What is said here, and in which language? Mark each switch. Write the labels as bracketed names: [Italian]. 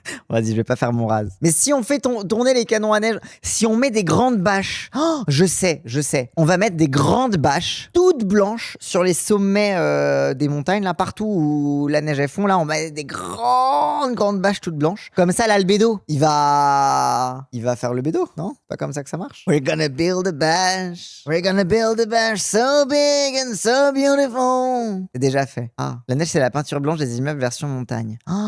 [French] Vas-y, je vais pas faire mon rase. Mais si on fait tourner les canons à neige, si on met des grandes bâches, oh, je sais. On va mettre des grandes bâches, toutes blanches, sur les sommets des montagnes, là, partout où la neige est fond, là, on met des grandes bâches toutes blanches. Comme ça, l'albédo, il va faire le bédo, non ? Pas comme ça que ça marche. [English] We're gonna build a bash. We're gonna build a bash so big and so beautiful. [French] C'est déjà fait. Ah, la neige, c'est la peinture blanche des immeubles version montagne.